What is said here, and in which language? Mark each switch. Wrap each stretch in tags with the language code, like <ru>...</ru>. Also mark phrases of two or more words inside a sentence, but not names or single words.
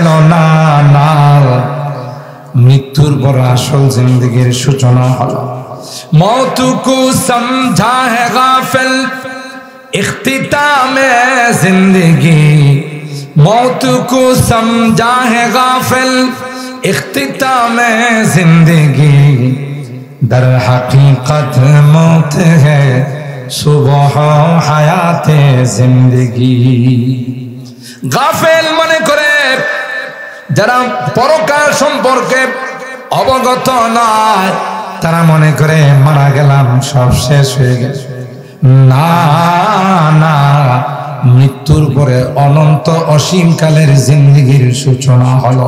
<bn>না না, মৃত্যুর পর আসল জিন্দেগির সূচনা হলো।</bn> <ur>موت کو سمجھا ہے غافل اختتام زندگی، موت کو سمجھا ہے غافل اختتام زندگی, در حقیقت موت ہے صبح حیات জিন্দেগি।</ur> <bn>গাফেল মনে করে যারা পরকাল সম্পর্কে অবগত নয়, তারা মনে করে মারা গেলাম সব শেষ হয়ে গেছে। না না, মৃত্যুর পরে অনন্ত অসীম কালের জিন্দেগির সূচনা হলো।</bn>